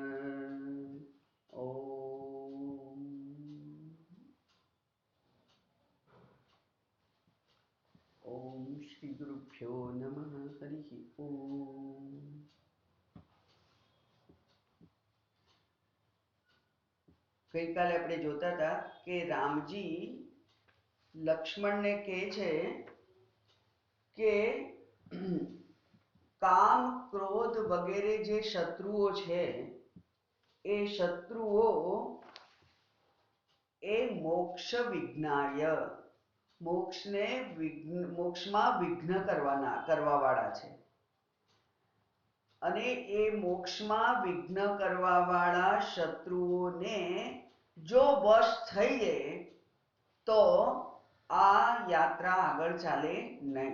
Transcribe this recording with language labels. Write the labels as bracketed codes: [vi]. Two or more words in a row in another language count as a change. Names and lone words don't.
[sa] ॐ श्री गुरुभ्यो नमः। हरिः ओम। [gu] ગઈ કાલે આપણે જોતા હતા કે રામજી લક્ષ્મણને કહે છે કે કામ ક્રોધ વગેરે જે શત્રુઓ છે એ શત્રુઓ એ મોક્ષ વિઘ્નાય મોક્ષમાં વિઘ્ન કરવાવાળા છે અને એ મોક્ષમાં વિઘ્ન કરવાવાળા શત્રુઓને જો વશ થઈ જાય તો આ યાત્રા આગળ ચાલે નહીં।